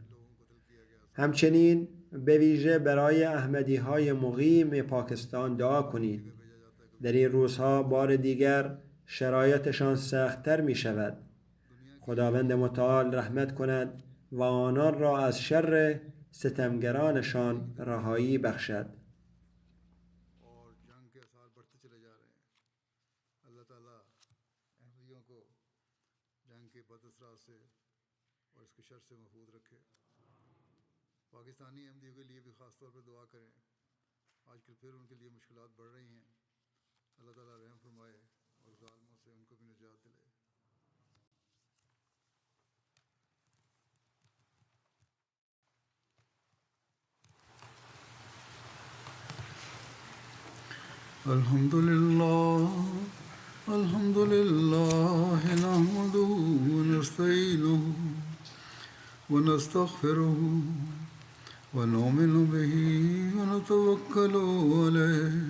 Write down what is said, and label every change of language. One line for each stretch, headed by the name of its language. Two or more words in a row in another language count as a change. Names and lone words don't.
Persian: همچنین به ویژه برای احمدی های مقیم پاکستان دعا کنید. در این روزها بار دیگر شرایطشان سخت‌تر می شود. خداوند متعال رحمت کند و آنان را از شر ستمگرانشان رهایی بخشد.
Urdu: پاکستانی احمدیوں کے لیے بھی خاص طور پر دعا کریں. آج کل پھر ان کے لیے مشکلات بڑھ رہی ہیں۔ اللہ تعالیٰ رحم فرمائے اور ظالموں سے ان کو بھی نجات دلائے.
Arabic: الحمد لله نحمده و نستعينه و نستغفره ونؤمن به ونتوكل عليه